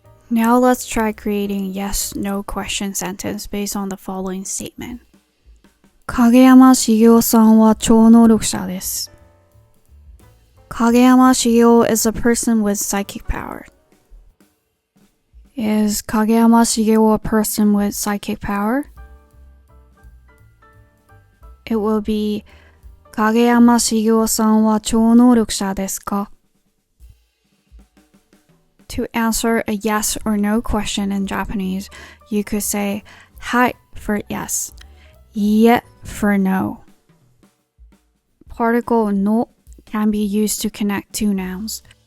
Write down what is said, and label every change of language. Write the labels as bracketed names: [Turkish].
[English] Now let's try creating a yes-no question sentence based on the following statement. [Japanese] Kageyama Shigeo-san wa超能力者です. [English] Kageyama Shigeo is a person with psychic power. Is Kageyama Shigeo a person with psychic power? it will be [Japanese] 影山茂雄さんは超能力者ですか? [English] To answer a yes or no question in Japanese, you could say はい for yes, いいえ for no. Particle no can be used to connect two nouns.